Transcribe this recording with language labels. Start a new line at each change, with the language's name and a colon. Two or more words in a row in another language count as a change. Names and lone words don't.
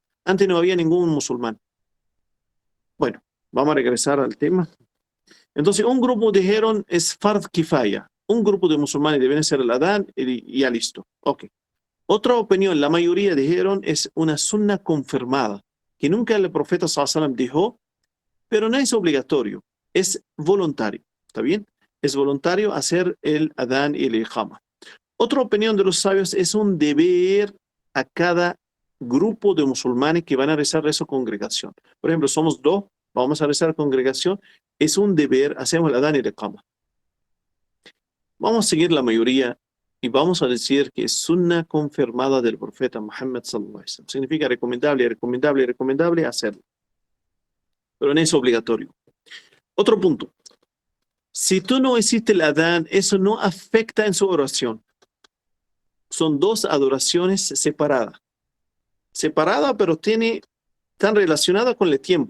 Spanish: Antes no había ningún musulmán. Bueno, vamos a regresar al tema. Entonces, un grupo dijeron es
Arabic: فرض كفاية.
Spanish: Un grupo de musulmanes deben ser el adán y ya listo. Ok. Otra opinión, la mayoría dijeron es una sunna confirmada, que nunca el profeta
Arabic: صلى الله عليه وسلم
Spanish: dijo, pero no es obligatorio, es voluntario. ¿Está bien? Es voluntario hacer el adán y el iqama. Otra opinión de los sabios es un deber a cada grupo de musulmanes que van a rezar esa congregación. Por ejemplo, somos 2, vamos a rezar congregación, es un deber, hacemos el adán y el iqama. Vamos a seguir la mayoría y vamos a decir que es sunna confirmada del profeta Muhammad
Arabic: صلى الله عليه وسلم.
Spanish: Significa recomendable hacerlo. Pero no es obligatorio. Otro punto. Si tú no hiciste el adán, eso no afecta en su oración. Son 2 adoraciones separadas. Separada, pero están relacionadas con el tiempo.